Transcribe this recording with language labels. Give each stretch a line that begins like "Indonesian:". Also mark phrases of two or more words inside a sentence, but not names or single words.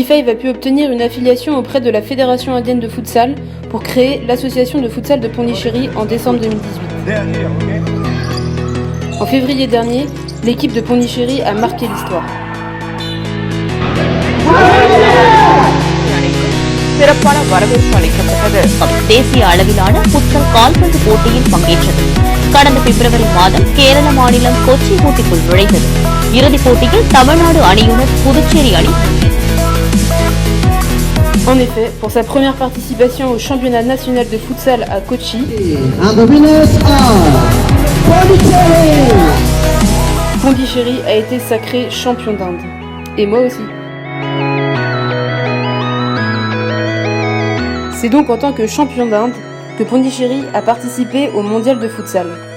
French: 5 a pu obtenir une affiliation auprès de la Fédération indienne de futsal pour créer l'association de futsal de Pondichéry en décembre 2018. En février dernier, l'équipe de Pondichéry a marqué l'histoire.
Tamil: சிறப்பான வரவேற்பு அளிக்கப்பட்டது. தேசிய அளவிலான புத்தல் கால்பந்து போட்டியில் பங்கேற்றது. கடந்த பிப்ரவரி மாதம் கேரள மாநிலம் கொச்சி போட்டிக்குள் நுழைந்தது. இறுதிப் போட்டியில் தமிழ்நாடு அணியுடன் புதுச்சேரி அணி.
French: En effet, pour sa première participation au championnat national de futsal à Kochi, Pondichéry a été sacré champion d'Inde. Et moi aussi. C'est donc en tant que champion d'Inde que Pondichéry a participé au mondial de futsal.